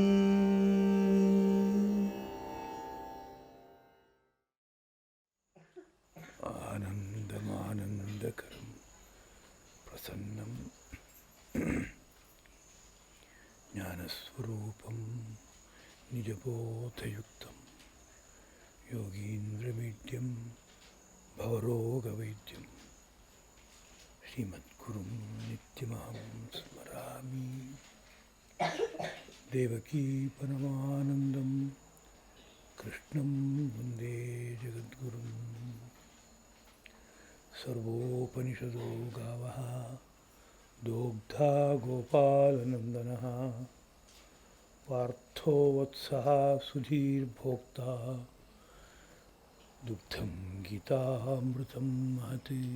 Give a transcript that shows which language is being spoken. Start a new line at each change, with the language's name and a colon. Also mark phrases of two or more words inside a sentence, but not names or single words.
Sanskrit: ಆನಂದಮಾನಂದಕರಂ ಪ್ರಸನ್ನಂ ಜ್ಞಾನಸ್ವರೂಪಂ ನಿಜಬೋಧಯುಕ್ತಂ ಯೋಗೀಂದ್ರಮೀಡ್ಯಂ ಭವರೋಗವೈದ್ಯಂ ಶ್ರೀಮದ್ಗುರುಂ ನಿತ್ಯಮಹಂ ಸ್ಮರಾಮಿ ದೇವಕೀ ಪರಮಾನಂದಂ ಕೃಷ್ಣಂ ವಂದೇ ಜಗದ್ಗುರುಂ ಸರ್ವೋಪನಿಷದೋ ಗಾವಃ ದೋಗ್ಧಾ ಗೋಪಾಲನಂದನಃ ಪಾರ್ಥೋ ವತ್ಸಃ ಸುಧೀರ್ಭೋಕ್ತಾ ದುಗ್ಧಂ ಗೀತಾಮೃತಂ ಮಹತ್.